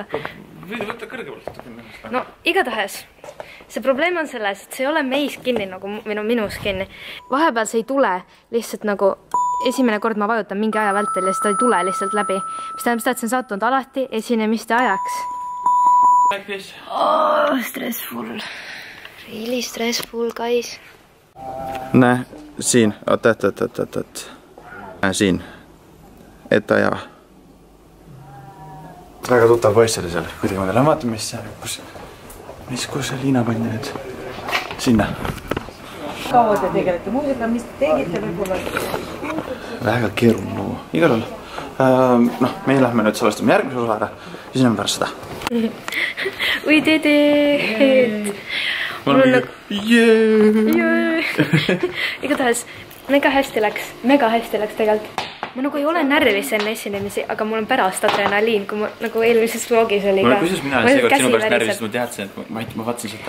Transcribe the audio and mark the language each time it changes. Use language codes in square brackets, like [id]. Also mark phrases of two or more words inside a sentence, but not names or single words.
[et] Võtta kõrgemalt. No, igatahes. See probleem on selles, et see ei ole meis kinni, nagu minus kinni. Vahepeal see ei tule lihtsalt nagu esimene kord ma vajutan mingi aja vältel ja siis ta ei tule lihtsalt läbi. Mis tähendab seda, et see on sattunud alati esinemiste ajaks. [en] Oh, stressful. Really stressful, guys. [et] Näe, siin. Oot. Siin. Et aja. Väga tuttav poiss oli seal. Kuidagi ma teile vaatan, kus see Liina pandi nüüd? Sinna. Kaua te tegelete muusika, mis te tegite võib-olla? Väga keeruline lugu. Igal juhul. Meie lähme nüüd salvestame järgmise osa ära. Siis näeme pärast seda. [en] We did it! [et] Mul on nagu... Igatahes, mega hästi läks tegelikult. Ma nagu ei ole närvis enne esinemisi, aga mul on pärast adrenaliin, kui ma nagu eelmises vlogis oli ka. Kuidas mina olen seekord sinu pärast närvis, ma teadsin, et ma vaatasin seda.